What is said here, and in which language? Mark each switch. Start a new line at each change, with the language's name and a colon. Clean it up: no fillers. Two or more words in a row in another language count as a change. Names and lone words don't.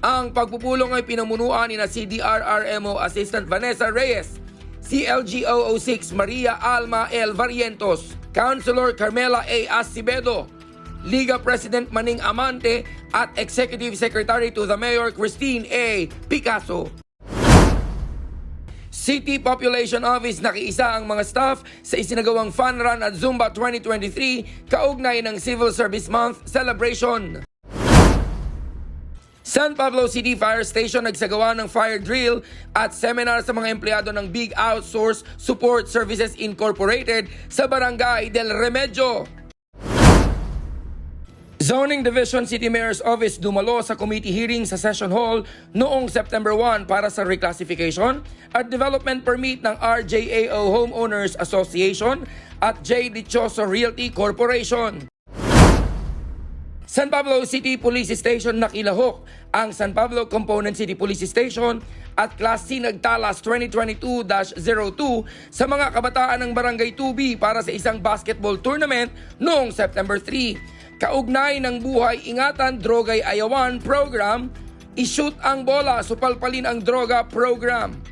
Filipino: Ang pagpupulong ay pinamunuan ni CDRRMO Assistant Vanessa Reyes, CLGO06 Maria Alma L. Varientos, Councilor Carmela A. Acevedo, Liga President Maning Amante at
English: Executive Secretary to the Mayor
Filipino: Christine A. Picasso. City Population Office nakiisa ang mga staff sa isinagawang Fun Run at Zumba 2023 kaugnay ng Civil Service Month celebration. San Pablo City Fire Station nagsagawa ng
English: fire drill
Filipino: at seminar sa mga empleyado ng Big Outsource Support Services Incorporated sa Barangay del Remedio. Zoning Division City Mayor's Office dumalo sa
English: committee hearing
Filipino: sa Session Hall noong September 1 para sa reclassification at
English: development permit
Filipino: ng RJAO Homeowners Association at J. Dichoso Realty Corporation. San Pablo City Police Station nakilahok ang San Pablo Component City Police Station at Class C Nagtalas 2022-02 sa mga kabataan ng Barangay 2B para sa isang
English: basketball tournament
Filipino: noong September 3. Kaugnay ng Buhay Ingatan Droga'y Ayawan program, ishoot ang bola, supalpalin ang droga program.